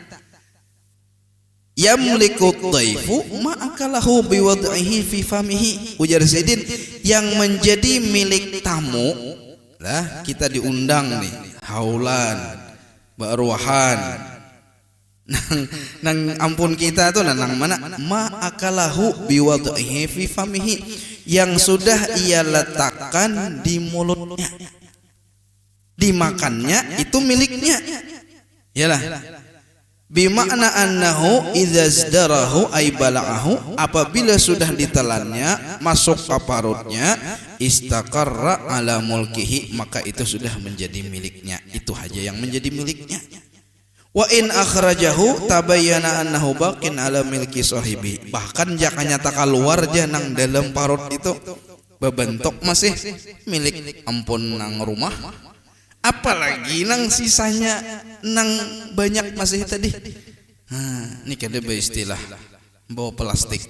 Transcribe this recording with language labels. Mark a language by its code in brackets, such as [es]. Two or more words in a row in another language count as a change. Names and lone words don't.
[ar] يملك ضيف ما أكله بوضعه في فمه. [bjn] Ujar Sayyidin, yang menjadi milik tamu lah, kita diundang nih, haulan, baruahan. Nang ampun kita tuh nang mana [ar] ما أكله بوضعه في فمه, [id] yang sudah ia letakkan di mulutnya, dimakannya itu miliknya. Yalah. [ar] بمعنى أنه إذا ازدره أي بلعه, [id] apabila sudah ditelannya masuk ke parutnya, [ar] استقر على ملكه, [id] maka itu sudah menjadi miliknya. Itu aja yang menjadi miliknya. [ar] وإن أخرجه تبين أنه باق على ملك صاحبه. [bjn] Bahkan jika nyata keluar nang dalam parut itu berbentuk masih milik ampun nang rumah, apalagi nang sisanya nang banyak masih tadi. Ini kada beristilah bawa plastik.